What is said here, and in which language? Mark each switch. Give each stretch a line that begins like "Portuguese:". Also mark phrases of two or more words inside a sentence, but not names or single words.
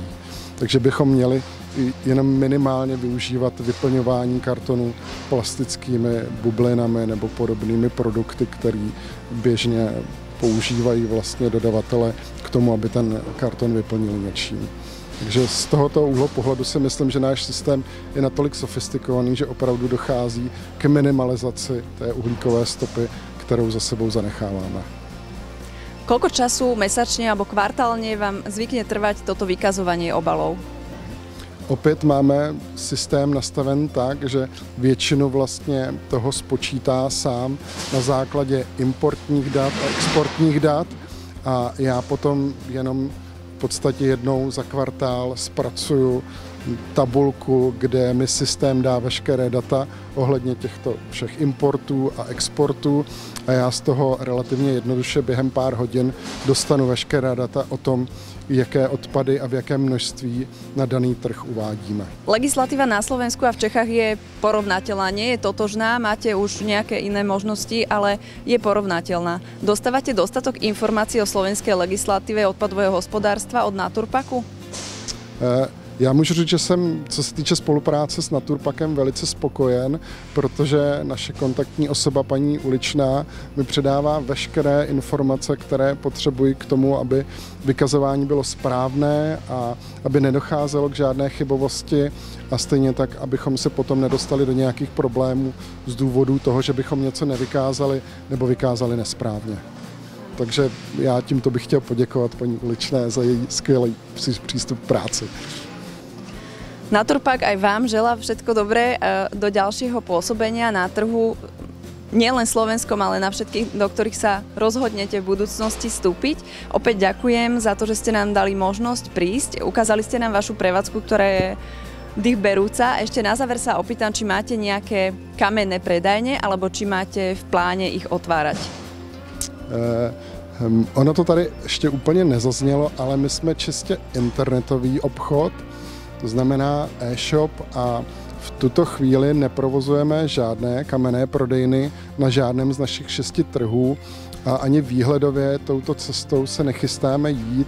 Czech: Takže bychom měli jenom minimálně využívat vyplňování kartonů plastickými bublinami nebo podobnými produkty, které běžně používají vlastně dodavatele k tomu, aby ten karton vyplnili něčím. Takže z tohoto úhlu pohledu si myslím, že náš systém je natolik sofistikovaný, že opravdu dochází k minimalizaci té uhlíkové stopy, kterou za sebou zanecháváme.
Slovak: Koľko času mesačne alebo kvartálne vám zvykne trvať toto vykazovanie obalov?
Czech: Opět máme systém nastaven tak, že většinu vlastně toho spočítá sám na základě importních dat a exportních dat a já potom jenom v podstatě jednou za kvartál zpracuju tabulku, kde mi systém dá veškeré data ohledně těchto všech importů a exportů a já z toho relativně jednoduše během pár hodin dostanu veškerá data o tom, jaké odpady a v jakém množství na daný trh uvádíme.
Slovak: Legislatíva na Slovensku a v Čechách je porovnateľná, nie je totožná, máte už nejaké iné možnosti, ale je porovnateľná. Dostávate dostatok informácií o slovenskej legislatíve odpadového hospodárstva od Naturpaku?
Czech: Já můžu říct, že jsem, co se týče spolupráce s Naturpakem, velice spokojen, protože naše kontaktní osoba paní Uličná mi předává veškeré informace, které potřebuji k tomu, aby vykazování bylo správné a aby nedocházelo k žádné chybovosti a stejně tak, abychom se potom nedostali do nějakých problémů z důvodu toho, že bychom něco nevykázali nebo vykázali nesprávně. Takže já tímto bych chtěl poděkovat paní Uličné za její skvělý přístup k práci.
Slovak: Naturpak aj vám želá všetko dobré do ďalšieho pôsobenia na trhu, nielen slovenskom, ale na všetkých, do ktorých sa rozhodnete v budúcnosti vstúpiť. Opäť ďakujem za to, že ste nám dali možnosť prísť. Ukázali ste nám vašu prevádzku, ktorá je dýchberúca. Ešte na záver sa opýtam, či máte nejaké kamenné predajne, alebo či máte v pláne ich otvárať.
Czech: Ono to tady ještě úplně nezaznělo, ale my jsme čistě internetový obchod, to znamená e-shop a v tuto chvíli neprovozujeme žádné kamenné prodejny na žádném z našich 6 trhů a ani výhledově touto cestou se nechystáme jít.